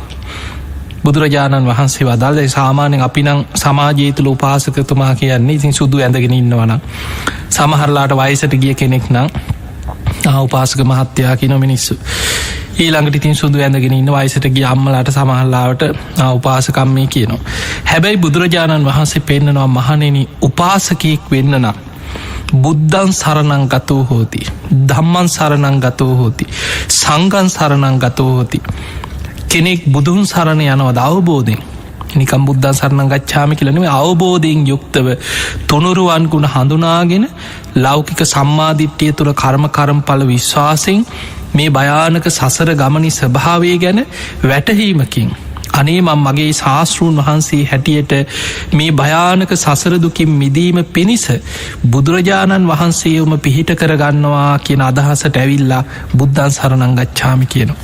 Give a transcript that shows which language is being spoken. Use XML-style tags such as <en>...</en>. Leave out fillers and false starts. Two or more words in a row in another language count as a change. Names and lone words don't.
<si>බුදුරජාණන් වහන්සේ වදාළ සාමාන්‍යයෙන් අපි නම් සමාජය තුළ උපාසකතුමා කියන්නේ ඉතින් සුදු ඇඳගෙන ඉන්නවනම්, සමහරලාට වයසට ගිය කෙනෙක් නම් උපාසක මහත්තයා කියන මිනිස්සු. ඊළඟට ඉතින් සුදු ඇඳගෙන ඉන්න වයසට ගිය අම්මලාට සමහරලාවට උපාසකම් මේ කියනවා. හැබැයි බුදුරජාණන් වහන්සේ පෙන්නනවා මහණෙනි උපාසකයෙක් වෙන්න නම්</si> <pi>බුද්ධං සරණං ගතෝ හෝති ධම්මං සරණං ගතෝ හෝති සංඝං සරණං ගතෝ හෝති.</pi> <si>කෙනෙක් බුදුන් සරණ යනවද අවබෝධයෙන් නිකම්</si> <pi>බුද්ධං සරණං ගච්ඡාමි</pi> <si>කියලා නෙවෙයි අවබෝධයෙන් යුක්තව තුනුරුවන් ගුණ හඳුනාගෙන ලෞකික සම්මාදිට්ඨිය තුළ කර්මඵල විශ්වාසයෙන් මේ භයානක සසර ගමනේ ස්වභාවය ගැන වැටහීමකින් අනේ මම මගේ ශාස්ත්‍රූන් වහන්සේ හැටියට මේ භයානක සසර දුකින් මිදීම පිණිස බුදුරජාණන් වහන්සේවම පිහිට කරගන්නවා කියන අදහසට ඇවිල්ලා</si> <pi>බුද්ධං සරණං ගච්ඡාමි</pi> <si>කියනවා.</si>